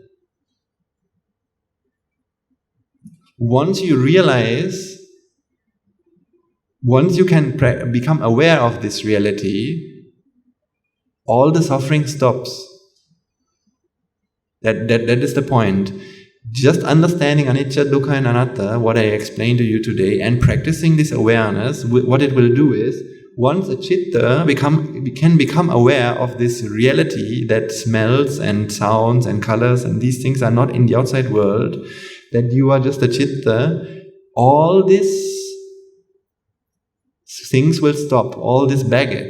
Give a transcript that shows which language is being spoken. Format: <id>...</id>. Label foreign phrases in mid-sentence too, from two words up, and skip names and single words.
<en>Once you can become aware of this reality, all the suffering stops. That is the point. Just understanding anicca, dukkha and anatta, what I explained to you today, and practicing this awareness, what it will do is, once a chitta can become aware of this reality that smells and sounds and colors and these things are not in the outside world, that you are just a chitta, all these things will stop, all this baggage.</en>